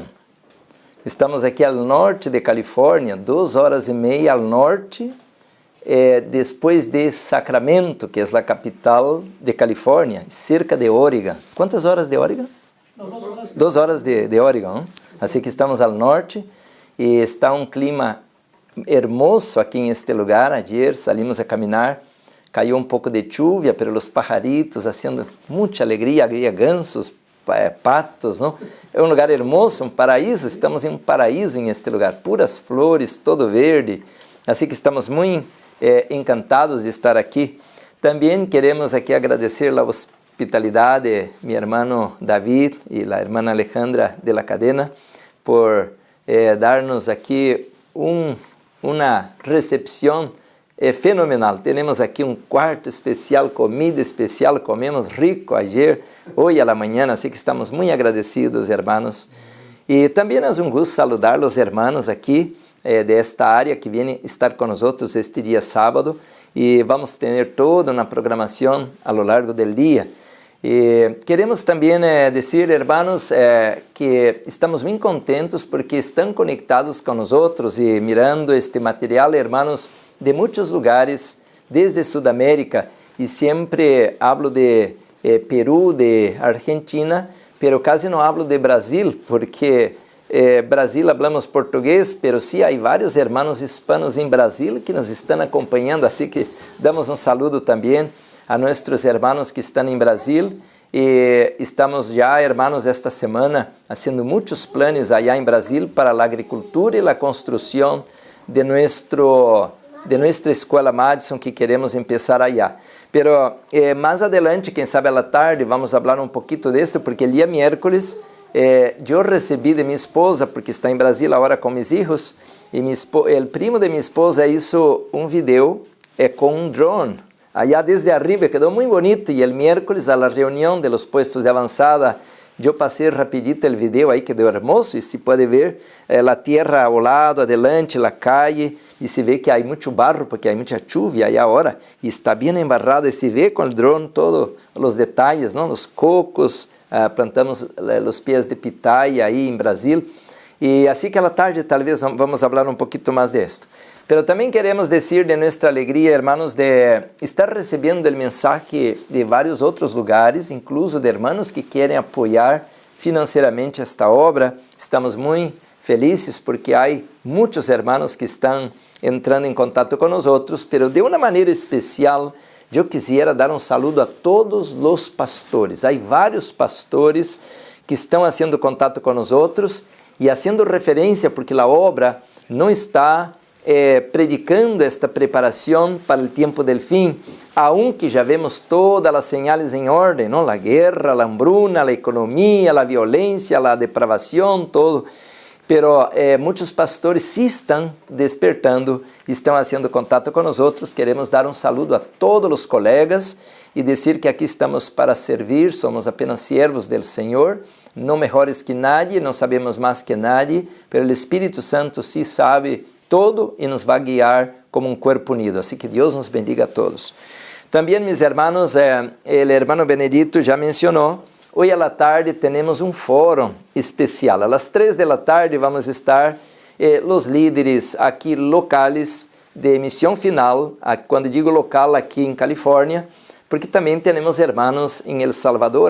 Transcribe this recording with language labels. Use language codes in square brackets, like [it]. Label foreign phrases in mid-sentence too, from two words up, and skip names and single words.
[pt] Estamos aqui ao norte de Califórnia, 2 horas e meia ao norte, depois de Sacramento, que é a capital de Califórnia, cerca de Oregon. Quantas horas de Oregon? 2 horas de Oregon. Assim que estamos ao norte e está um clima hermoso aqui em este lugar. [es] Ayer salimos [pt] a caminhar, caiu um pouco de chuva, pero os pajaritos haciendo muita alegria, havia gansos, patos, não? É um lugar hermoso, um paraíso. Estamos em um paraíso em este lugar, puras flores, todo verde. Assim que estamos muito encantados de estar aqui. Também queremos aqui agradecer a hospitalidade de meu irmão David e a irmã Alejandra de la Cadena por dar-nos aqui uma recepção fenomenal. Temos aqui um quarto especial, comida especial, comemos rico ayer, hoje à manhã, assim que estamos muito agradecidos, irmãos. E também é um gosto saludar os irmãos aqui desta área que vêm estar conosco este dia sábado, e vamos ter toda uma programação ao longo do dia. E queremos também dizer, irmãos, que estamos muito contentos porque estão conectados com nós e mirando este material, irmãos, de muitos lugares, desde Sudamérica, e sempre hablo de Peru, de Argentina, pero quase não hablo de Brasil, porque Brasil falamos português, pero sim, há vários irmãos hispanos em Brasil que nos estão acompanhando, assim que damos um saludo também a nossos irmãos que estão em Brasil. E estamos já, irmãos, esta semana fazendo muitos planos allá em Brasil para a agricultura e a construção de nossa escola Madison, que queremos começar allá. Pero mais adelante, quem sabe à tarde, vamos falar um pouquinho disso, porque o dia miércoles eu recebi de minha esposa, porque está em Brasil agora com meus filhos, e o primo de minha esposa hizo um vídeo com um drone. [es] Allá desde arriba, [pt] quedou muito bonito, e o miércoles, a la reunião [es] de los puestos [pt] de avançada, eu passei rapidito o vídeo aí, quedou hermoso, e se pode ver a terra ao lado, [es] adelante, a calle, [pt] e se vê que há muito barro, porque há muita chuva aí agora, e está bem embarrado, e se vê com o drone todos os detalhes, não? Os cocos, plantamos os pés de pitaia aí em Brasil, e assim que à tarde talvez vamos falar um pouquinho mais disto. Pero também queremos dizer de nossa alegria, irmãos, de estar recebendo o mensagem de vários outros lugares, incluso de irmãos que querem apoiar financeiramente esta obra. Estamos muito felizes porque há muitos irmãos que estão entrando em contato com nós, pero de uma maneira especial, eu quisiera dar um saludo a todos os pastores. Há vários pastores que estão fazendo contato com nós e fazendo referência, porque a obra não está predicando esta preparação para o tempo del fim, aunque já vemos todas as señales em ordem, não? A guerra, a hambruna, a economia, a violência, a depravação, todo. Pero muitos pastores sim estão despertando, estão fazendo contato com nós. Queremos dar um saludo a todos os colegas e dizer que aqui estamos para servir, somos apenas servos do Senhor, não melhores que nadie, não sabemos mais que nadie, pero o Espírito Santo sim sabe todo e nos vai guiar como um corpo unido. Assim que Deus nos bendiga a todos. Também, meus irmãos, o irmão Benedito já mencionou, hoje à tarde temos um fórum especial. Às 3 da tarde vamos estar os líderes aqui locais de Missão Final, quando digo local, aqui em Califórnia, porque também temos irmãos em El Salvador.